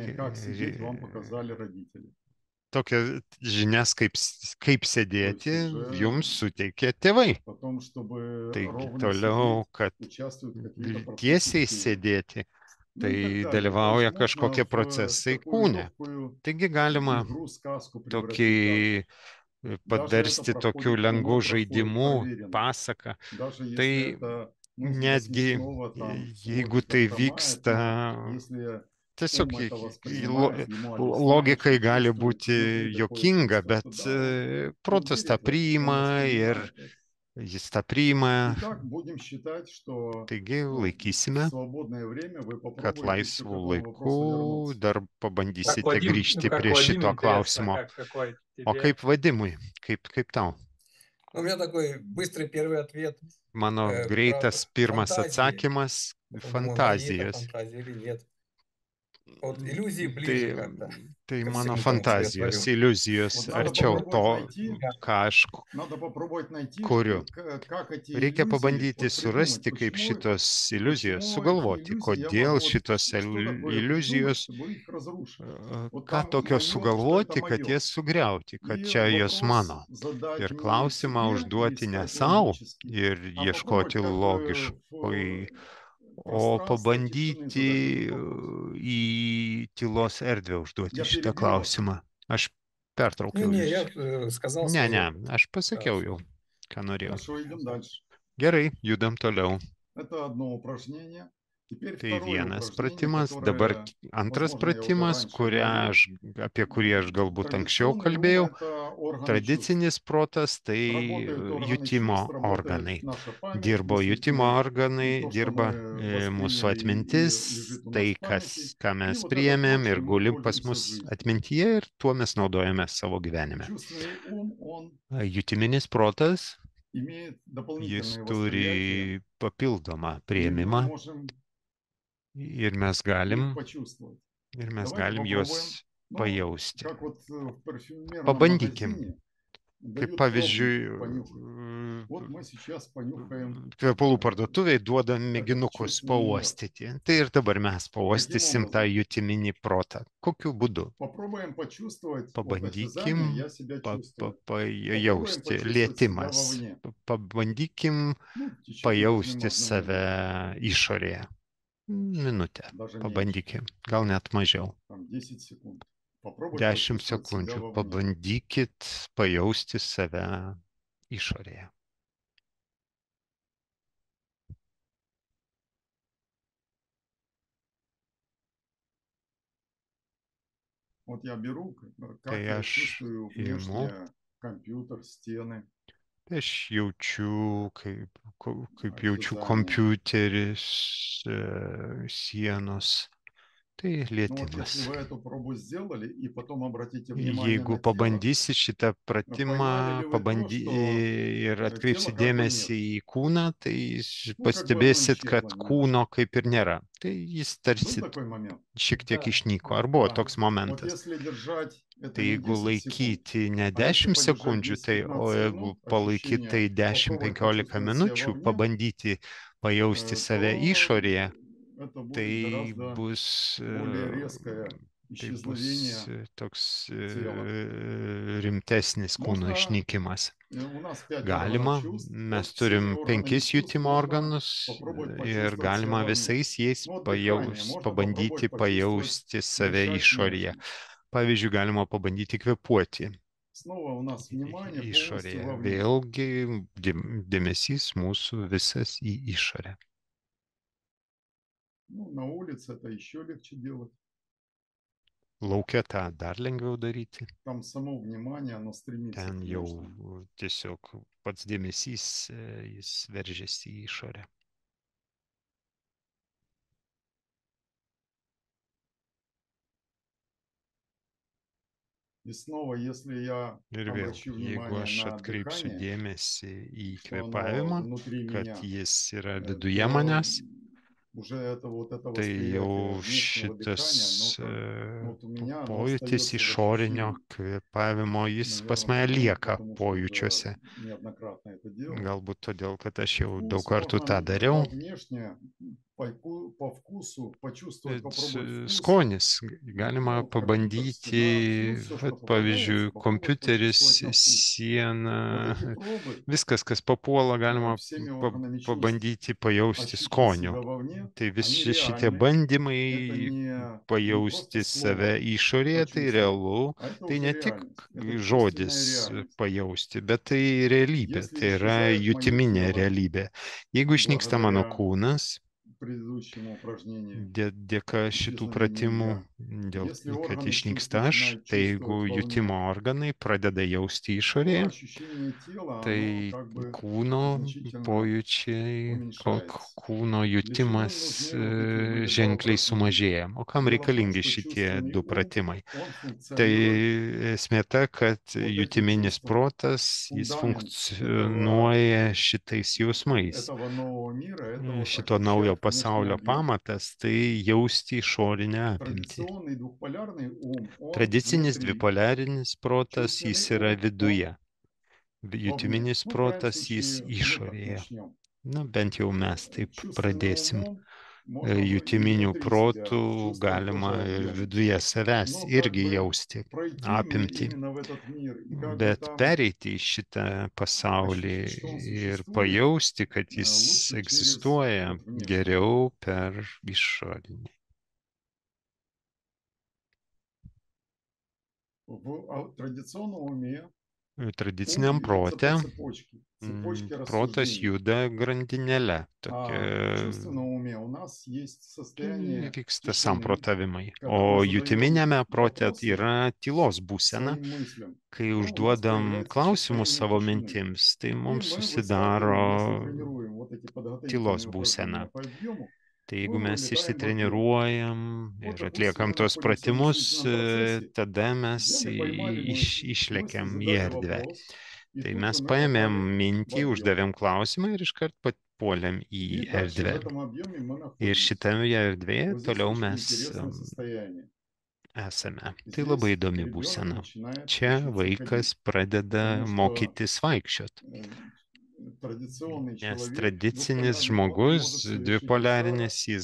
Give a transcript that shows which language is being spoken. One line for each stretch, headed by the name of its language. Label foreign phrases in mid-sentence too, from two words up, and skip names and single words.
Lithuanian: reikia
Russian: как сидеть, вам показали родители.
Lithuanian: tokias žinias, kaip
Russian: То есть
Lithuanian: sėdėti,
Russian: уже
Lithuanian: jums suteikė tėvai.
Russian: потом, чтобы
Lithuanian: Taigi
Russian: ровно
Lithuanian: toliau,
Russian: сидеть,
Lithuanian: kad
Russian: участвуют какие-то процессы
Lithuanian: tiesiai
Russian: в теле.
Lithuanian: sėdėti,
Russian: Ну и
Lithuanian: tai
Russian: так далее. То есть
Lithuanian: dalyvauja
Russian: можно
Lithuanian: kažkokie
Russian: в
Lithuanian: procesai
Russian: такую
Lithuanian: kūne.
Russian: легкую
Lithuanian: Taigi galima
Russian: игру, сказку
Lithuanian: tokį
Russian: превратить даже. Даже это
Lithuanian: padarsti tokiu
Russian: проходит,
Lithuanian: lengvu
Russian: умом проходит
Lithuanian: žaidimu,
Russian: проверено.
Lithuanian: pasaką.
Russian: Даже если
Lithuanian: Tai
Russian: это, ну, для
Lithuanian: netgi
Russian: смешного там
Lithuanian: jeigu
Russian: логика
Lithuanian: tai
Russian: хромает,
Lithuanian: vyksta,
Russian: но если
Lithuanian: tiesiog
Russian: ум это воспринимает, ему объясняешь,
Lithuanian: logikai
Russian: он
Lithuanian: gali
Russian: чувствует,
Lithuanian: būti
Russian: внутри такое
Lithuanian: jokinga,
Russian: чувство,
Lithuanian: bet
Russian: что да, он
Lithuanian: protas tą
Russian: верит в это, он
Lithuanian: priima ir
Russian: воспринимает это.
Lithuanian: jis tą priima.
Russian: Итак, будем считать, что
Lithuanian: Taigi
Russian: в
Lithuanian: laikysime,
Russian: свободное время вы
Lithuanian: kad
Russian: попробуете еще к
Lithuanian: laisvų
Russian: этому
Lithuanian: laikų
Russian: вопросу вернуться.
Lithuanian: dar
Russian: Как
Lithuanian: pabandysite
Russian: Вадим,
Lithuanian: grįžti
Russian: как
Lithuanian: prie
Russian: Вадим,
Lithuanian: šito
Russian: интересно,
Lithuanian: klausimo.
Russian: какой
Lithuanian: O
Russian: тебе?
Lithuanian: kaip Vadimui? Kaip tau?
Russian: У меня такой быстрый первый ответ.
Lithuanian: Mano
Russian: Правда,
Lithuanian: greitas pirmas
Russian: фантазии.
Lithuanian: atsakymas -
Russian: Вот думаю, мои это
Lithuanian: fantazijos.
Russian: фантазии или нет. Вот иллюзии
Lithuanian: Tai,
Russian: ближе как-то.
Lithuanian: tai
Russian: ко
Lithuanian: mano
Russian: всему тому, что я
Lithuanian: fantazijos,
Russian: творю.
Lithuanian: iliuzijos
Russian: Вот надо
Lithuanian: arčiau to,
Russian: попробовать найти,
Lithuanian: ką aš
Russian: надо попробовать найти,
Lithuanian: kuriu.
Russian: как эти
Lithuanian: Reikia
Russian: иллюзии
Lithuanian: pabandyti
Russian: вот придумать,
Lithuanian: surasti, kaip
Russian: почему,
Lithuanian: šitos iliuzijos
Russian: почему эти
Lithuanian: sugalvoti,
Russian: иллюзии я
Lithuanian: kodėl
Russian: могу, вот
Lithuanian: šitos
Russian: что такое
Lithuanian: iliuzijos,
Russian: придумать, чтобы их разрушить. Вот
Lithuanian: ką
Russian: там
Lithuanian: tokio
Russian: мое, что это
Lithuanian: sugalvoti, kad
Russian: мое.
Lithuanian: jas sugriauti, kad
Russian: И
Lithuanian: čia jos mano.
Russian: вопрос задать
Lithuanian: Ir
Russian: не
Lithuanian: klausimą
Russian: себе и
Lithuanian: užduoti ne
Russian: искать
Lithuanian: savo
Russian: логически,
Lithuanian: ir
Russian: а
Lithuanian: ieškoti
Russian: попробовать как бы
Lithuanian: logiškai,
Russian: в
Lithuanian: o
Russian: пространстве тишины задать
Lithuanian: pabandyti
Russian: этот вопрос.
Lithuanian: į tylos erdvę užduoti
Russian: Я
Lithuanian: šitą
Russian: перебил вас.
Lithuanian: klausimą. Aš pertraukiau
Russian: Не,
Lithuanian: jūs.
Russian: я сказал
Lithuanian: Ne,
Russian: свое.
Lithuanian: ne, aš pasakiau
Russian: Хорошо.
Lithuanian: jau, ką norėjau.
Russian: Хорошо, идем дальше.
Lithuanian: Gerai, judam toliau.
Russian: Это одно упражнение. Теперь
Lithuanian: Tai
Russian: второе
Lithuanian: vienas
Russian: упражнение,
Lithuanian: pratimas, dabar
Russian: которое,
Lithuanian: antras
Russian: возможно, я уже
Lithuanian: pratimas,
Russian: раньше говорил.
Lithuanian: apie kurį aš galbūt anksčiau
Russian: Традиционный ум –
Lithuanian: kalbėjau.
Russian: это органы чувств.
Lithuanian: Tradicinis protas tai
Russian: Работают органы
Lithuanian: jutimo
Russian: чувств, работает
Lithuanian: organai.
Russian: наша память,
Lithuanian: Dirbo jutimo
Russian: мыслительная,
Lithuanian: organai,
Russian: то, что
Lithuanian: dirba
Russian: мы
Lithuanian: mūsų
Russian: восприняли и
Lithuanian: atmintis,
Russian: лежит у нас
Lithuanian: tai,
Russian: в памяти.
Lithuanian: ką
Russian: И
Lithuanian: mes
Russian: вот это то,
Lithuanian: priėmėm ir
Russian: чем мы
Lithuanian: guli pas
Russian: пользуемся
Lithuanian: mus
Russian: в жизни.
Lithuanian: atmintyje ir tuo mes naudojame savo gyvenime.
Russian: Чувственный ум, он
Lithuanian: Jutiminis protas,
Russian: имеет
Lithuanian: jis
Russian: дополнительные
Lithuanian: turi
Russian: восприятия,
Lithuanian: papildomą
Russian: и мы
Lithuanian: priėmimą
Russian: можем
Lithuanian: ir mes
Russian: их
Lithuanian: galim,
Russian: почувствовать.
Lithuanian: ir mes
Russian: Давайте
Lithuanian: galim
Russian: попробуем.
Lithuanian: juos
Russian: Ну,
Lithuanian: pajausti.
Russian: как вот в парфюмерном
Lithuanian: Pabandykim.
Russian: магазине
Lithuanian: Kaip
Russian: дают
Lithuanian: pavyzdžiui,
Russian: пробники понюхать. Вот мы сейчас понюхаем
Lithuanian: kvepalų parduotuviai duoda
Russian: этот
Lithuanian: mėginukus
Russian: чувственный мир.
Lithuanian: pauostyti. Tai ir dabar mes pauostysim tą
Russian: образом?
Lithuanian: jutiminį protą. Kokiu būdu?
Russian: Попробуем почувствовать вот
Lithuanian: Pabandykim
Russian: осязание, я себя чувствую. Попробуем
Lithuanian: pajausti
Russian: почувствовать
Lithuanian: lietimas.
Russian: себя вовне.
Lithuanian: Pabandykim
Russian: Ну, в течение
Lithuanian: pajausti
Russian: возьмем одну
Lithuanian: save
Russian: минуту,
Lithuanian: išorėje. Minutę.
Russian: даже меньше,
Lithuanian: Pabandykim. Gal net mažiau.
Russian: там 10 секунд. Попробуй
Lithuanian: 10
Russian: почувствовать себя
Lithuanian: sekundžių.
Russian: вовне.
Lithuanian: Pabandykit pajausti save išorėje.
Russian: Вот я беру,
Lithuanian: Tai
Russian: как я
Lithuanian: aš
Russian: чувствую
Lithuanian: imu,
Russian: внешне компьютер, стены,
Lithuanian: aš jaučiu, kaip jaučiu
Russian: осязание.
Lithuanian: kompiuteris, sienos. Tai
Russian: Ну вот
Lithuanian: lietimas.
Russian: если вы эту пробу сделали, и потом обратите внимание
Lithuanian: Jeigu
Russian: на тело,
Lithuanian: pabandysi šitą pratimą pajavę
Russian: вы то, что
Lithuanian: ir atkreipsi
Russian: тело как бы
Lithuanian: dėmesį
Russian: нет.
Lithuanian: į kūną, tai
Russian: Ну, как бы оно
Lithuanian: pastebėsit,
Russian: исчезло
Lithuanian: kad
Russian: немного.
Lithuanian: kūno kaip ir nėra. Tai jis
Russian: Был
Lithuanian: tarsi
Russian: такой момент?
Lithuanian: šiek tiek
Russian: Да,
Lithuanian: išnyko.
Russian: да.
Lithuanian: Ar buvo
Russian: Да.
Lithuanian: toks
Russian: Вот
Lithuanian: momentas?
Russian: если держать это
Lithuanian: Tai
Russian: не
Lithuanian: jeigu
Russian: 10 секунд,
Lithuanian: laikyti ne
Russian: а если
Lithuanian: 10
Russian: подержать
Lithuanian: sekundžių, tai o
Russian: 10-15
Lithuanian: jeigu
Russian: минут,
Lithuanian: palaikyti tai
Russian: ощущение,
Lithuanian: 10-15
Russian: попробовать почувствовать себя
Lithuanian: minučių,
Russian: вовне,
Lithuanian: pabandyti pajausti save
Russian: то
Lithuanian: išorėje,
Russian: это будет
Lithuanian: tai
Russian: гораздо
Lithuanian: bus
Russian: более резкое
Lithuanian: tai bus
Russian: исчезновение
Lithuanian: toks
Russian: тела.
Lithuanian: rimtesnis kūno
Russian: Можно,
Lithuanian: išnykimas.
Russian: у нас 5
Lithuanian: Galima,
Russian: органов чувств,
Lithuanian: mes
Russian: вот
Lithuanian: turim
Russian: всеми органами
Lithuanian: 5
Russian: чувств
Lithuanian: jutimo
Russian: можно
Lithuanian: organus
Russian: попробовать
Lithuanian: ir
Russian: почувствовать себя
Lithuanian: galima
Russian: вовне.
Lithuanian: visais jais
Russian: Ну вот дыхание, можно
Lithuanian: pabandyti
Russian: попробовать почувствовать,
Lithuanian: pajausti save
Russian: дышать
Lithuanian: išorėje.
Russian: носом.
Lithuanian: Pavyzdžiui, galima pabandyti kvėpuoti
Russian: Снова у нас внимание полностью
Lithuanian: išorėje.
Russian: вовне.
Lithuanian: Vėlgi dėmesys mūsų visas į išorę.
Russian: Ну, на улице это еще легче делать.
Lithuanian: Lauke tą dar lengviau daryti.
Russian: Там само внимание, оно стремится
Lithuanian: Ten
Russian: к
Lithuanian: jau
Russian: внешнему.
Lithuanian: tiesiog pats dėmesys, jis veržiasi į išorę.
Russian: И снова, если я
Lithuanian: Ir vėl,
Russian: обращу
Lithuanian: jeigu
Russian: внимание
Lithuanian: aš
Russian: на
Lithuanian: atkreipsiu
Russian: дыхание,
Lithuanian: dėmesį į
Russian: что оно
Lithuanian: kvėpavimą,
Russian: внутри
Lithuanian: kad
Russian: меня,
Lithuanian: jis yra
Russian: то
Lithuanian: viduje manęs,
Russian: уже это вот это
Lithuanian: tai
Russian: восприятие
Lithuanian: jau
Russian: внешнего дыхания,
Lithuanian: šitas
Russian: оно как, вот у меня оно
Lithuanian: pojūtis
Russian: остается в
Lithuanian: išorinio
Russian: ощущении.
Lithuanian: kvėpavimo, jis pas
Russian: Наверное,
Lithuanian: mane lieka
Russian: потому что
Lithuanian: pojūčiuose.
Russian: уже неоднократно это делал.
Lithuanian: Galbūt todėl, kad aš jau daug
Russian: Вкус
Lithuanian: kartų tą
Russian: можно
Lithuanian: dariau.
Russian: вовнешне, по вкусу почувствовать, попробовать вкус.
Lithuanian: Skonis. Galima
Russian: Ну, компьютер,
Lithuanian: pabandyti,
Russian: стена, все, что
Lithuanian: vat, pavyzdžiui,
Russian: попадается, попробовать
Lithuanian: kompiuteris,
Russian: почувствовать на вкус.
Lithuanian: siena,
Russian: Вот эти пробы
Lithuanian: viskas, kas papuola, galima
Russian: всеми органами чувств,
Lithuanian: pabandyti pajausti
Russian: ощутить
Lithuanian: skoniu.
Russian: себя вовне,
Lithuanian: Tai
Russian: они
Lithuanian: visi šitie
Russian: реальны. Это
Lithuanian: bandymai
Russian: не
Lithuanian: pajausti
Russian: просто
Lithuanian: save
Russian: слово
Lithuanian: išorėje, tai
Russian: почувствовать,
Lithuanian: realu,
Russian: а это
Lithuanian: tai
Russian: уже
Lithuanian: ne tik
Russian: реальность. Это
Lithuanian: žodis
Russian: чувственная реальность.
Lithuanian: pajausti, bet tai realybė,
Russian: Если
Lithuanian: tai yra
Russian: исчезает мое
Lithuanian: jutiminė
Russian: тело,
Lithuanian: realybė. Jeigu išnyksta mano
Russian: благодаря
Lithuanian: kūnas,
Russian: предыдущему упражнению.
Lithuanian: Dėka šitų
Russian: Исчезнуть
Lithuanian: pratimų,
Russian: нельзя.
Lithuanian: dėl
Russian: Если
Lithuanian: kad
Russian: органы
Lithuanian: išnyksta
Russian: чувств
Lithuanian: aš,
Russian: начинают
Lithuanian: tai jeigu
Russian: чувствовать
Lithuanian: jutimo
Russian: вовне,
Lithuanian: organai pradeda jausti
Russian: то
Lithuanian: išorėje,
Russian: ощущение тела, оно
Lithuanian: tai
Russian: как бы
Lithuanian: kūno
Russian: значительно
Lithuanian: pojūčiai,
Russian: уменьшается.
Lithuanian: kūno
Russian: Для чего
Lithuanian: jutimas
Russian: нужны вот эти были два
Lithuanian: ženkliai
Russian: упражнения?
Lithuanian: sumažėja. O kam
Russian: Дело в том,
Lithuanian: reikalingi
Russian: что
Lithuanian: šitie
Russian: чувственный
Lithuanian: du
Russian: ум,
Lithuanian: pratimai?
Russian: он
Lithuanian: Tai
Russian: функционирует
Lithuanian: esmė ta, kad
Russian: вот этим
Lithuanian: jutiminis
Russian: чувством.
Lithuanian: protas, jis
Russian: Фундамент
Lithuanian: funkcionuoja šitais jausmais.
Russian: этого нового мира, это вот
Lithuanian: Šito naujo
Russian: ощущать внешний
Lithuanian: pasaulio
Russian: объем.
Lithuanian: pamatas, tai jausti išorinę apimtį.
Russian: Традиционный двухполярный ум, он
Lithuanian: Tradicinis
Russian: внутри.
Lithuanian: dvipolarinis protas, jis
Russian: Чувственный
Lithuanian: yra
Russian: ум,
Lithuanian: viduje.
Russian: вовне.
Lithuanian: Jutiminis
Russian: Ну, в крайнем
Lithuanian: protas, jis
Russian: случае, мы так
Lithuanian: išorėje.
Russian: начнем.
Lithuanian: Na, bent jau mes taip
Russian: Чувственным
Lithuanian: pradėsim.
Russian: умом можно и
Lithuanian: Jutiminių
Russian: внутри себя
Lithuanian: protų
Russian: чувствовать
Lithuanian: galima
Russian: тоже
Lithuanian: ir
Russian: объем.
Lithuanian: viduje savęs
Russian: Но как
Lithuanian: irgi
Russian: бы
Lithuanian: jausti
Russian: пройти
Lithuanian: apimtį.
Russian: именно в этот мир и как бы
Lithuanian: Bet
Russian: там
Lithuanian: pereiti į šitą pasaulį
Russian: ощутить, что он
Lithuanian: ir
Russian: существует,
Lithuanian: pajausti, kad jis
Russian: лучше через
Lithuanian: egzistuoja,
Russian: вот внешний.
Lithuanian: geriau per išorinį.
Russian: В традиционном уме ум
Lithuanian: Tradiciniam
Russian: движется
Lithuanian: prote
Russian: по цепочке, цепочке
Lithuanian: protas
Russian: рассуждений.
Lithuanian: juda grandinėle.
Russian: А в
Lithuanian: Tokia
Russian: чувственном уме у нас есть состояние
Lithuanian: vyksta
Russian: тишины,
Lithuanian: samprotavimai.
Russian: когда
Lithuanian: O
Russian: мы задаем
Lithuanian: jutiminiame prote
Russian: вопросы
Lithuanian: yra tylos būsena.
Russian: своим мыслям.
Lithuanian: Kai
Russian: Ну, у нас
Lithuanian: užduodam
Russian: появляется
Lithuanian: klausimus
Russian: состояние
Lithuanian: savo
Russian: тишины.
Lithuanian: mintims, tai
Russian: И
Lithuanian: mums
Russian: мы высватываем, если
Lithuanian: susidaro
Russian: тренируем вот эти
Lithuanian: tylos
Russian: подготовительные
Lithuanian: būsena.
Russian: упражнения по объему,
Lithuanian: Tai
Russian: мы
Lithuanian: jeigu mes
Russian: вылетаем в объем.
Lithuanian: išsitreniruojam
Russian: Вот,
Lithuanian: ir
Russian: допустим,
Lithuanian: atliekam
Russian: мы
Lithuanian: tuos
Russian: находимся в
Lithuanian: pratimus,
Russian: мыслительном процессе,
Lithuanian: tada mes
Russian: взяли, поймали мысль, мысли
Lithuanian: išlekiam į
Russian: задали
Lithuanian: erdvę.
Russian: вопрос, и
Lithuanian: Tai
Russian: тут
Lithuanian: mes
Russian: же мы
Lithuanian: paėmėm
Russian: попали в
Lithuanian: mintį,
Russian: объем.
Lithuanian: uždavėm klausimą ir iškart puolėm į
Russian: И дальше в
Lithuanian: erdvę.
Russian: этом объеме мы
Lithuanian: Ir
Russian: находимся.
Lithuanian: šitoje erdvėje
Russian: Вот здесь
Lithuanian: toliau
Russian: очень
Lithuanian: mes
Russian: интересное состояние.
Lithuanian: esame. Tai labai
Russian: Здесь
Lithuanian: įdomi
Russian: ребенок
Lithuanian: būsena.
Russian: начинает
Lithuanian: Čia
Russian: учиться
Lithuanian: vaikas
Russian: ходить,
Lithuanian: pradeda
Russian: потому что
Lithuanian: mokytis vaikščiot.
Russian: традиционный
Lithuanian: Nes
Russian: человек,
Lithuanian: tradicinis
Russian: двухполярный, он не
Lithuanian: žmogus,
Russian: может совершить и шага
Lithuanian: dvipolarinis, jis